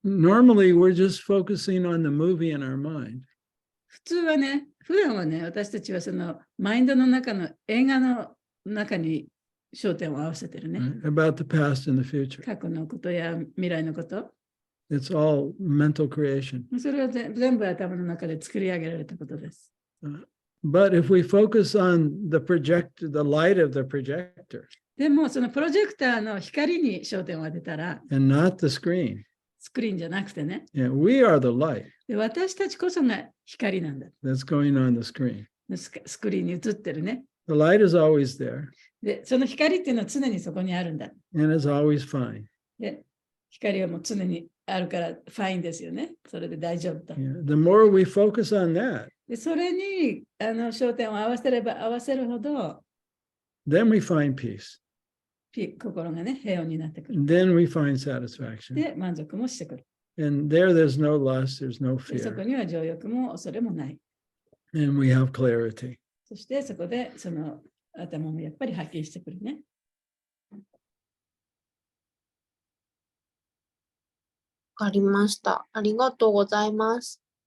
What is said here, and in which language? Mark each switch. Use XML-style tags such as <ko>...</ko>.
<en>Normally, we're just focusing on the movie in our mind.</en> <ja>普段はね、私たちはそのマインドの中の映画の中に焦点を合わせてるね。</ja> <en>About the past and the future.</en> <ja>過去のことや未来のこと。</ja> <en>It's all mental creation.</en> <ja>それは全部頭の中で作り上げられたことです。</ja> <en>But if we focus on the light of the projector,</en> <ja>でもそのプロジェクターの光に焦点を当てたら、</ja> <en>and not the screen.</en> <ja>スクリーンじゃなくてね。</ja> <en>Yeah, we are the light.</en> <ja>で私たちこそが光なんだ。</ja> <en>That's going on the screen.</en> <ja>スクリーンに映ってるね。</ja> <en>The light is always there.</en> <ja>で、その光っていうのは常にそこにあるんだ。</ja> <en>And it's always fine.</en> <ja>で、光はもう常にあるからファインですよね。それで大丈夫と。</ja> <en>Yeah. The more we focus on that,</en> <ja>でそれに焦点を合わせれば合わせるほど、</ja> <en>then we find peace.</en> <ja>心がね、平穏になってくる。</ja> <en>Then we find satisfaction.</en> <ja>で、満足もしてくる。</ja> <en>And there's no lust, there's no</en> <ja>でそこ</ja> <en>fear.</en> <ja>には情欲も恐れもない。</ja> <en>And we have clarity.</en> <ja>そしてそこでその頭もやっぱりはっきりしてくるね。わかりました。ありがとうございます。</ja>